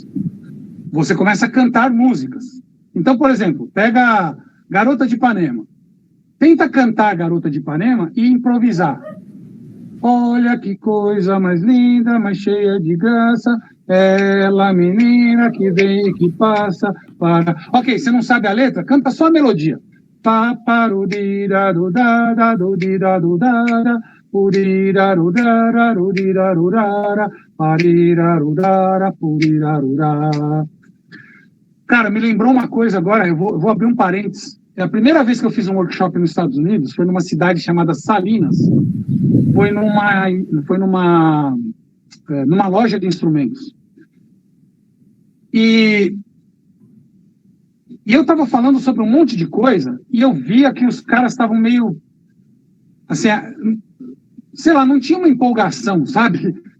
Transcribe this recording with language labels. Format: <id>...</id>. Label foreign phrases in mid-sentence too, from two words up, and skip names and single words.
<pt>Você começa a cantar músicas. Então, por exemplo, pega Garota de Ipanema. Tenta cantar Garota de Ipanema e improvisar. Olha que coisa mais linda, mais cheia de graça. Ela, menina que vem e que passa. Para... Ok, você não sabe a letra? Canta só a melodia. Pa, paru, diraru, da, do, diraru, da, puriraru, dararu, diraru, rara, pariraru, dara, puriraru, rara. Cara, me lembrou uma coisa agora, eu vou abrir um parênteses. É a primeira vez que eu fiz um workshop nos Estados Unidos, foi numa cidade chamada Salinas. Foi numa loja de instrumentos. E eu estava falando sobre um monte de coisa, e eu via que os caras estavam meio, assim, sei lá, não tinha uma empolgação, sabe?</pt>